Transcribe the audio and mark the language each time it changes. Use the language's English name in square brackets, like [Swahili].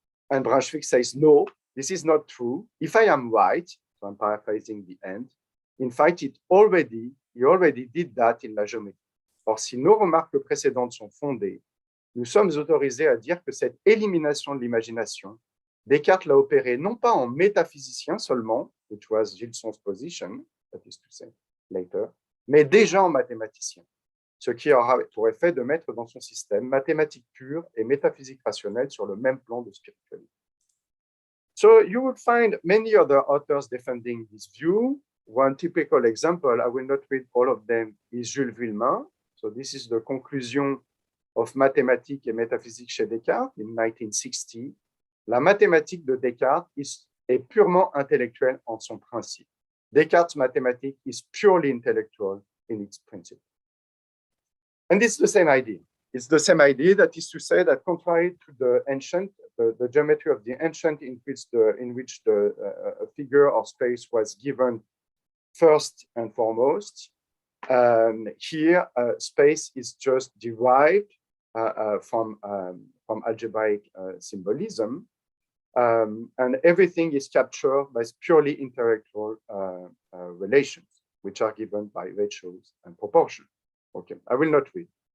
[English] And Braunschweig says, no, this is not true. If I am right, so I'm paraphrasing the end, in fact, he already did that in la géométrie. [French] Or, si nos remarques précédentes sont fondées, nous sommes autorisés à dire que cette élimination de l'imagination, Descartes l'a opérée non pas en métaphysicien seulement, [English] which was Gilson's position, that is to say, later, [French] mais déjà en mathématicien, ce qui aura pour effet de mettre dans son système mathématiques pures et métaphysique rationnelle sur le même plan de spiritualité. [English] So you would find many other authors defending this view. One typical example, I will not read all of them, is Jules Villemin. So this is the conclusion of Mathématiques et Métaphysiques chez Descartes in 1960. [French] La mathématique de Descartes est purement intellectuelle en son principe. [English] Descartes' mathematics is purely intellectual in its principle. And it's the same idea. It's the same idea, that is to say that contrary to the ancient, the geometry of the ancient in which the figure or space was given first and foremost, here space is just derived from algebraic symbolism, and everything is captured by purely intellectual relations, which are given by ratios and proportions. Okay, I will not read.